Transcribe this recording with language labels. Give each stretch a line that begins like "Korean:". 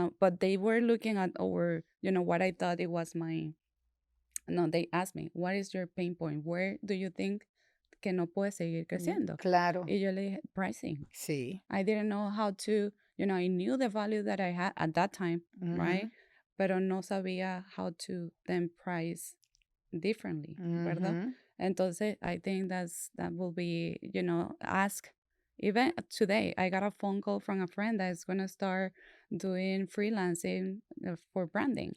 English: But they were looking at our, what I thought it was my, no, they asked me, what is your pain point?
Spanish: Where do you think que no puede seguir creciendo? Claro. Y yo le dije, pricing. Sí.
English: I didn't know how to, I knew the value that I had at that time, right? Pero no sabía how to then price differently, ¿verdad? Entonces, I think that will be, ask. Even today, I got a phone call from a friend that is going to start doing freelancing for branding.